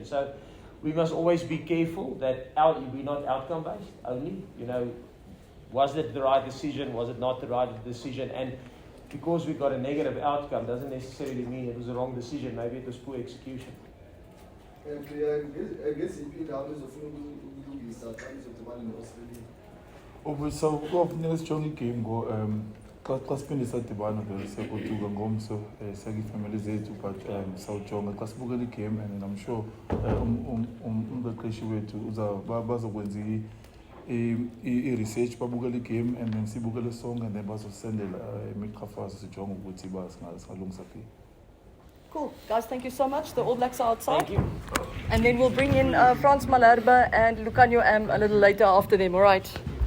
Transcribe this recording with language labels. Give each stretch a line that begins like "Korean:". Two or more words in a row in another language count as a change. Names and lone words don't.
English: So we must always be careful that we're not outcome based only. You know, was it the right decision? Was it not the right decision? And because we got a negative outcome doesn't necessarily mean it was the wrong decision. Maybe it was poor execution. I guess if down is
Xhosa: kufuneka sijonge igame xa siphinde sadibana vele sekoduka ngomso sakwiifemeli zethu, but sawujonga xa sibukela igame,
English: and I'm sure
Xhosa: umqeqeshi wethu bazokwenza i-research, babukela igame,
English: and then
Xhosa: sibukele sonke,
English: and then
Xhosa: bazosendela imiqhafazo sijonge ukuthi singalungisa phi.
English: Cool. Guys, thank you so much. The All Blacks are outside. Thank you. And then we'll bring in Frans Malherbe and Lucanio Am a little later after them, all right?